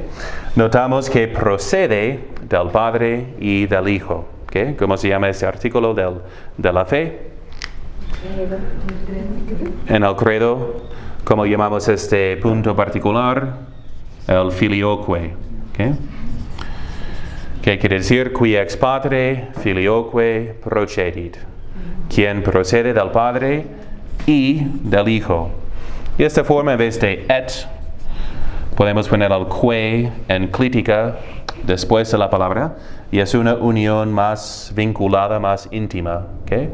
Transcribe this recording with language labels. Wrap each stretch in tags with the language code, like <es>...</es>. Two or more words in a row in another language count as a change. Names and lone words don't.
<es>Notamos que procede del Padre y del Hijo. ¿Okay? ¿Cómo se llama este artículo de la fe? En el credo, ¿cómo llamamos este punto particular? El filioque. ¿Okay? ¿Qué quiere decir?</es> <la>Qui ex Patre filioque procedit.</la> <es>Quien procede del Padre y del Hijo. Y esta forma, en vez de et, podemos poner el que en clítica después de la palabra, y es una unión más vinculada, más íntima, ¿okay?</es>